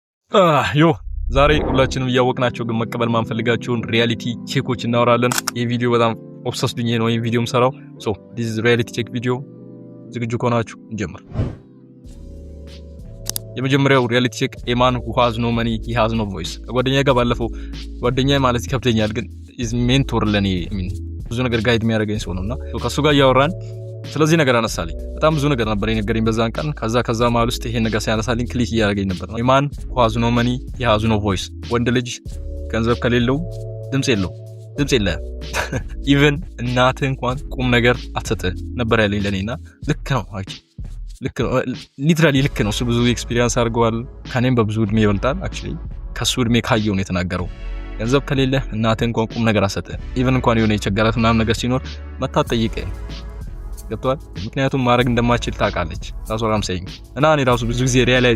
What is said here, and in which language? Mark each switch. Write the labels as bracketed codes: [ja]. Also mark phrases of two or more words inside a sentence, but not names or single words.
[am] ዮ ዛሬ ሁላችንም እያወቅናቸው ግን መቀበል ማንፈልጋቸውን [en] reality checks [am] እናወራለን። ይህ ቪዲዮ በጣም ኦብሰስድ ሆኜ ነው ይህ ቪዲዮ የምሰራው። [en] So this is reality check video። [am] ዝግጁ ከሆናችሁ እንጀምር። የመጀመሪያው [en] reality check a man who has no money he has no voice። [am] ከጓደኛዬ ጋር ባለፈው ጓደኛዬ ማለት ይከብደኛል ግን [en] is mentor [am] ለኔ ብዙ ነገር ጋይድ የሚያደርገኝ ሰው ነውና ከሱ ጋር እያወራን ስለዚህ ነገር አነሳልኝ። በጣም ብዙ ነገር ነበር የነገረኝ በዛን ቀን። ከዛ መሀል ውስጥ ይሄን ነገር ሲያነሳልኝ ክሊክ እያደረገኝ ነበር። [en] a man who has no money he has no voice። [am] ወንድ ልጅ ገንዘብ ከሌለው ድምጽ የለህም። ኢቭን እናትህ እንኳን ቁም ነገር አትሰጥህ ነበር ያለኝ ለኔና ልክ ነው። ልክ ነው፣ ሊትራሊ ልክ ነው። እሱ ብዙ ኤክስፒሪየንስ አድርገዋል። ከኔም በብዙ እድሜ ይበልጣል። አክቹሊ ከሱ እድሜ ካየው ነው የተናገረው። ገንዘብ ከሌለ እናትህ እንኳን ቁም ነገር አትሰጥህ። ኢቭን እንኳን የሆነ የቸገራት ምናምን ነገር ሲኖር መታ ጠይቀህ ገብቷል። ምክንያቱም ማድረግ እንደማችል ታውቃለች። ታሶራም saying እና እኔ ራሱ ብዙ ጊዜ ሪያላይዝ